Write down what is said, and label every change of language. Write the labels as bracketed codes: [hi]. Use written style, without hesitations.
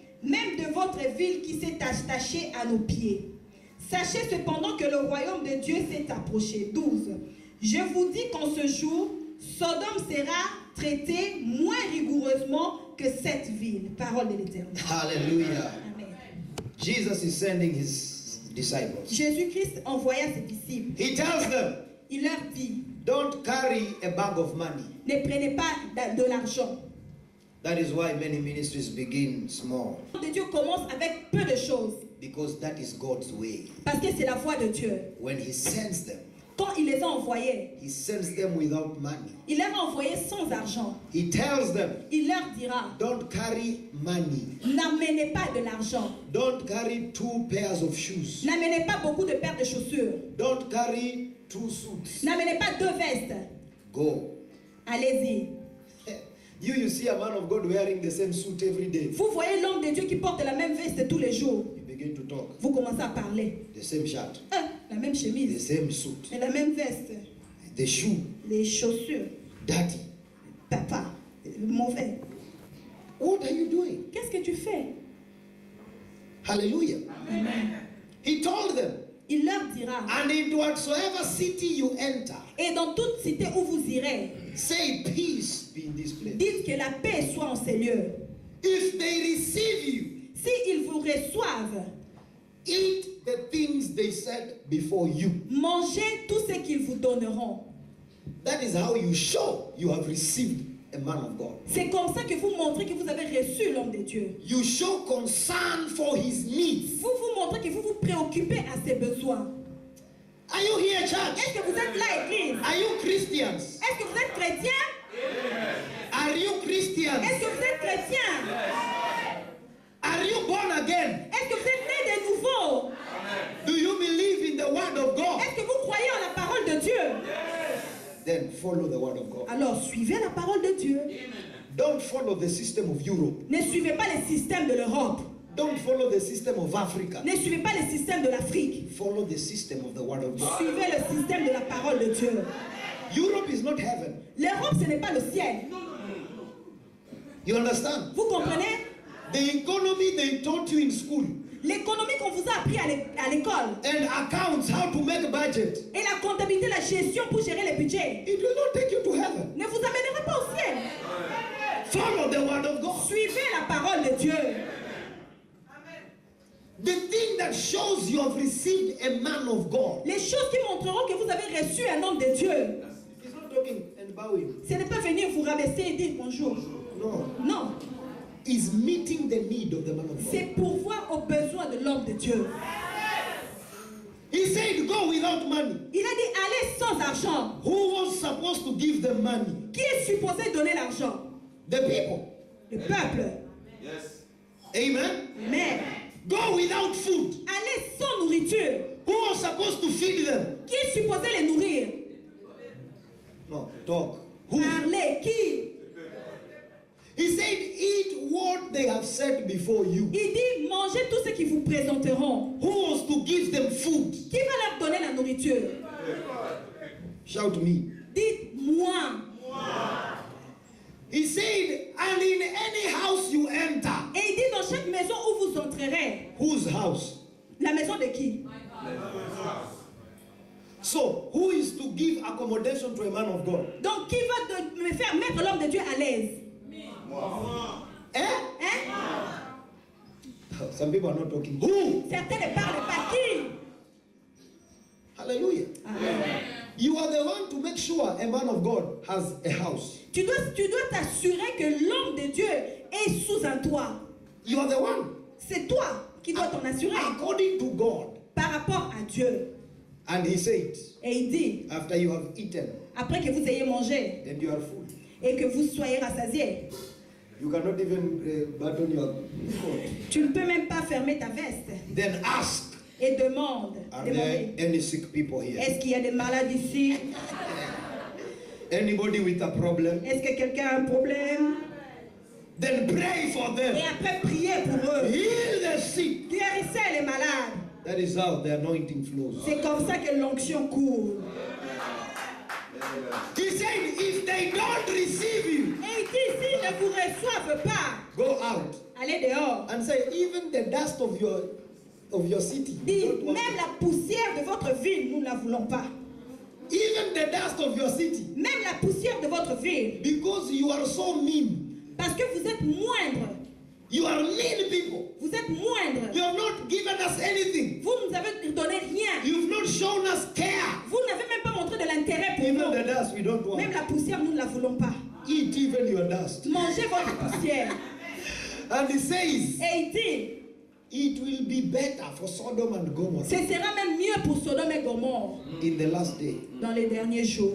[fr] même de votre ville qui s'est attachée à nos pieds. Sachez cependant que le royaume de Dieu s'est approché. 12. Je vous dis qu'en ce jour, Sodome sera traitée moins rigoureusement que cette ville. Parole de l'Éternel. Hallelujah. Amen. [en] Jesus is sending his disciples. [fr] Jésus-Christ envoya ses disciples. [en] He tells them, [fr] Il leur dit, [en] don't carry a bag of money. [fr] ne prenez pas de l'argent. [en] That is why many ministries begin small. [fr] Le royaume de Dieu commence avec peu de choses. [en] Because that is God's way. [fr] Parce que c'est la voie de Dieu. [en] When he sends them, [fr] Quand il les a envoyés, [en] he sends them without money. [fr] il les a envoyés sans argent. [en] He tells them, [fr] Il leur dira, [en] don't carry money. [fr] n'amenez pas de l'argent. [en] Don't carry 2 pairs of shoes. [fr] N'amenez pas beaucoup de paires de chaussures. [en] Don't carry 2 suits. [fr] N'amenez pas 2 vestes. [en] Go. [fr] Allez-y. [en] You see a man of God wearing the same suit every day. [fr] Vous voyez l'homme de Dieu qui porte la même veste tous les jours. [en] You begin to talk. [fr] Vous commencez à parler. [en] The same shirt, [fr] La même [en] the [fr] chemise. [en] same suit, [fr] Et la même veste. [en] the shoe, [fr] Les chaussures. [en] dirty. [fr] Papa. Mauvais. [en] What are you doing? [fr] Qu'est-ce que tu fais? [en] Hallelujah. He told them, [fr] Il leur dira. [en] and in whatsoever city you enter, [fr] Et dans toute cité où vous irez, [en] say peace be in this place. [fr] dites que la paix soit en ces lieux. [en] If they receive you, [fr] S'ils vous reçoivent, [en] eat the things they said before you. [fr] mangez tout ce qu'ils vous donneront. [en] That is how you show you have received a man of God. [fr] C'est comme ça que vous montrez que vous avez reçu l'homme de Dieu. [en] You show concern for his needs. [fr] Vous vous montrez que vous vous préoccupez à ses besoins. [en] Are you here, [fr] Est-ce [en] church? [fr] que vous êtes là, église? [en] Are you Christians? [fr] Est-ce que vous êtes chrétien? [en] Are you Christians? [fr] Est-ce que vous êtes chrétien? [en] Are you born again? [fr] Est-ce que vous êtes né de nouveau? [en] Do you believe in the word of God? [fr] Est-ce que vous croyez en la parole de Dieu? [en] Then follow the word of God. [fr] Alors suivez la parole de Dieu. [en] Don't follow the system of Europe. [fr] Ne suivez pas les systèmes de l'Europe. [en] Don't follow the system of Africa. [fr] Ne suivez pas les systèmes de l'Afrique. [en] Follow the system of the word of God. [fr] Suivez le système de la parole de Dieu. [en] Europe is not heaven. [fr] L'Europe, ce n'est pas le ciel. [en] You understand? [fr] Vous comprenez? [en] The economy they taught you in school [fr] L'économie qu'on vous a appris à l'école [en] and accounts, how to make a budget, [fr] et la comptabilité, la gestion pour gérer les budgets [en] it will not take you to heaven. [fr] ne vous amènera pas au ciel. [en] Follow the word of God. [fr] Suivez la parole de Dieu. [en] The thing that shows you have received a man of God. [fr] Les choses qui montreront que vous avez reçu un homme de Dieu. [en] He's not talking and bowing. [fr] Ce n'est pas venir vous rabaisser et dire bonjour. [en] No. [fr] Non, [en] Is meeting the need of the man of God. [fr] c'est pourvoir aux besoins de l'homme de Dieu. [en] He said, go without money. [fr] Il a dit allez sans argent. [en] Who was supposed to give them money? [fr] Qui est supposé donner l'argent? [en] The people. [fr] Le peuple. [en] Yes. Amen. [fr] Mais [en] Go without food. [fr] allez sans nourriture. [en] Who was supposed to feed them? [fr] Qui est supposé les nourrir? [en] No, talk. Who? [fr] Parlez. Qui? [en] He said, eat what they have said before you. [fr] Il dit mangez tout ce qu'ils vous présenteront. [en] Who was to give them food? [fr] Qui va leur donner la nourriture? [en] Shout me. [fr] Dites-moi. [en] He said, and in any house you enter. [fr] Et il dit dans chaque maison où vous entrerez. [en] Whose house? [fr] La maison de qui? [en] So, who is to give accommodation to a man of God? [fr] Donc qui va me faire mettre l'homme de Dieu à l'aise? Eh? Hein? [en] Some people are not talking. Who? [fr] Certains ne parlent pas. Qui? Hallelujah. Amen. [en] You are the one to make sure a man of God has a house. [fr] Tu dois t'assurer que l'homme de Dieu est sous un toit. [en] You are the one. [fr] C'est toi qui dois t'en assurer [en] According to God. [fr] par rapport à Dieu. [en] And he said, [fr] Et il dit, [en] after you have eaten [fr] après que vous ayez mangé [en] and you are full, [fr] et que vous soyez rassasiés, [en] you cannot even button your coat. [fr] tu ne peux même pas fermer ta veste. [en] Then ask, [fr] Et demande, [en] are [fr] demandez, [en] there any sick people here? [fr] est-ce qu'il y a des malades ici? [en] Anybody with a problem? [fr] Est-ce que quelqu'un a un problème? [en] Then pray for them. [fr] Et après, priez pour eux. [en] Heal the sick. [fr] Guérissez les malades. [en] That is how the anointing flows. [fr] C'est comme ça que l'onction coule. [en] He said, if they don't receive you, [fr] Et il dit, s'ils ne vous reçoivent pas, [en] go out. [fr] Allez dehors. [en] and say, even the dust of your city, we [fr] Dis, [en] don't want [fr] même [en] it. [fr] la poussière de votre ville, nous ne la voulons pas. [en] Even the dust of your city, [fr] Même la poussière de votre ville. [en] because you are so mean. [fr] Parce que vous êtes moindre. [en] You are mean people. [fr] Vous êtes moindre. [en] You have not given us anything. [fr] Vous ne nous avez donné rien. [en] You've not shown us care. [fr] Vous n'avez même pas montré de l'intérêt pour [en] Even [fr] nous. [en] the dust we don't want. [fr] Même la poussière, nous ne la voulons pas. [en] Eat even your dust. [fr] Mangez votre poussière. [en] And he says, [fr] Et il dit, [en] it will be better for Sodom and Gomorrah [fr] ce sera même mieux pour Sodome et Gomorrhe [en] in the last day [fr] dans les derniers jours